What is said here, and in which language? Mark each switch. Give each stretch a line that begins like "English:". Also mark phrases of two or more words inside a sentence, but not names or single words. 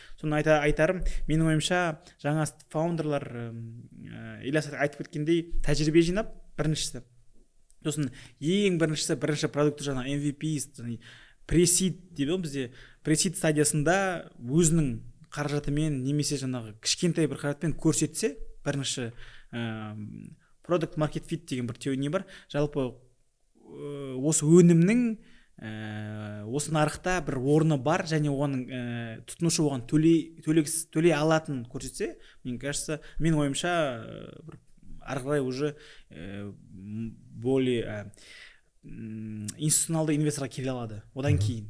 Kazakh: Соны айтарым, менің ойымша жаңа фаундерлар Ильяс айтып кеткендей тәжірибе жинап, біріншісі. Сосын ең бірінші продукты жаңағы MVP, пресид дейді ғой бізде. Пресид стадиясында өзінің қаражатымен немесе жаңағы кішкентай бір қаражатпен көрсетсе, бірінші
English: product market fit
Kazakh: деген бір теория бар. Жалпы осы өнімнің осы нарықта бір орны бар және оның тұтынушы оған төлей алатын көрсетсе, менің ойымша ары қарай
Russian: уже более
Kazakh: институционалды инвесторға келе алады одан кейін.